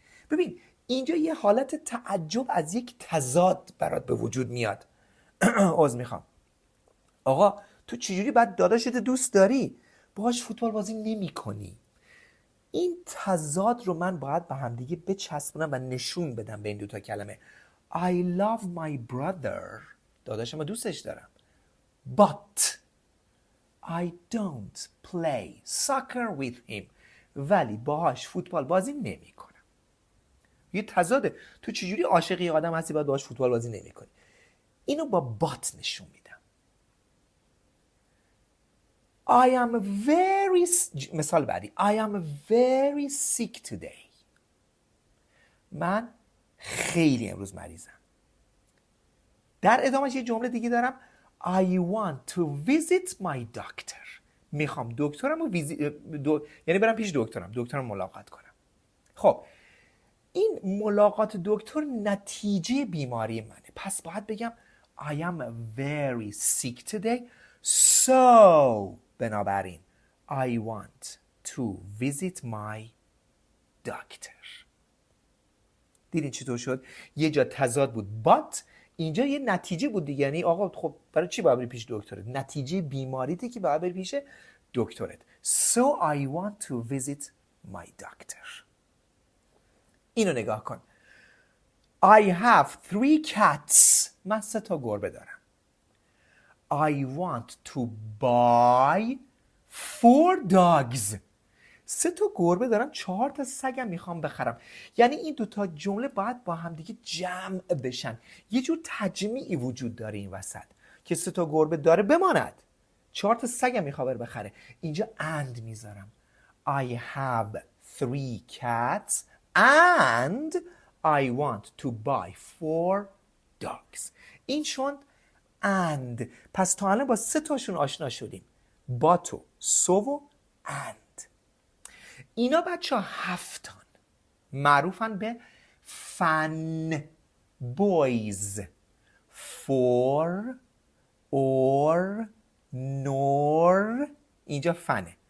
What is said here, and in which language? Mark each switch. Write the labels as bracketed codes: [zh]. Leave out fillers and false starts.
[fa] ببین اینجا یه حالت تعجب از یک تضاد برات به وجود میاد. عذر میخوام. آقا تو چجوری بعد داداشت دوست داری باهاش فوتبال بازی نمی کنی؟ این تضاد رو من باید به هم دیگه بچسبونم و نشون بدم به این دوتا کلمه. [en] I love my brother. [fa] داداشم رو دوستش دارم. [en] But I don't play soccer with him. [fa] ولی باهاش فوتبال بازی نمی کنم. یه تضاده. تو چجوری عاشقی آدم هستی باید باهاش فوتبال بازی نمی کنی؟ اینو با but نشون میدم. [en] I am very [fa] مثال بعدی. [en] I am very sick today. [fa] من خیلی امروز مریضم. در ادامهش یه جمله دیگه دارم. [en] I want to visit my doctor. [fa] میخوام دکترم رو یعنی برم پیش دکترم ملاقات کنم. خب این ملاقات دکتر نتیجه بیماری منه. پس باید بگم [en] I am very sick today. So [fa] بنابراین [en] I want to visit my doctor. [fa] دیدین چطور شد؟ یه جا تضاد بود but اینجا یه نتیجه بود دیگه. یعنی آقا خب برای چی باید بری پیش دکترت؟ نتیجه بیماریته که باید بری پیش دکترت. [en] So I want to visit my doctor. [fa] اینو نگاه کن. [en] I have 3 cats. [fa] من 3 تا گربه دارم. [en] I want to buy 4 dogs. [fa] 3 تا گربه دارم، 4 تا سگم میخوام بخرم. یعنی این 2 تا جمله باید با هم دیگه جمع بشن. یه جور تجمیعی وجود داره این وسط که 3 تا گربه داره بماند، 4 تا سگم میخواد بخره. اینجا and میذارم. [en] I have 3 cats and I want to buy 4 dogs. [fa] این شون and. پس تا الان با 3 تاشون آشنا شدیم. با تو، سو و and. اینا بچه 7 معروفن به فن بویز. [en] for or nor. [fa] اینجا فنه.